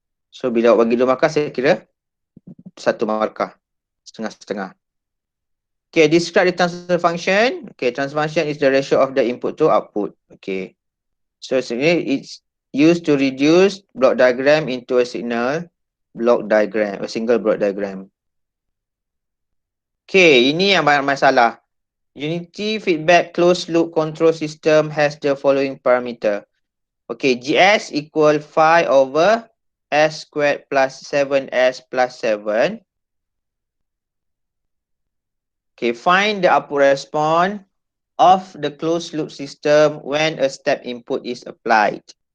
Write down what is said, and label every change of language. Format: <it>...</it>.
<ms>So bila awak bagi 2 markah, saya kira 1 markah. setengah-setengah.</ms> <en>Okay, describe the transfer function. Okay, transfer function is the ratio of the input to output. Okay.</en> <ms>So sebenarnya</ms> <en>it's used to reduce block diagram into a signal block diagram, a single block diagram.</en> <ms>Okay, ini yang banyak masalah.</ms> <en>Unity feedback closed loop control system has the following parameter. Okay, GS equal phi over S squared plus 7S plus 7. Okay, find the output response of the closed loop system when a step input is applied.</en>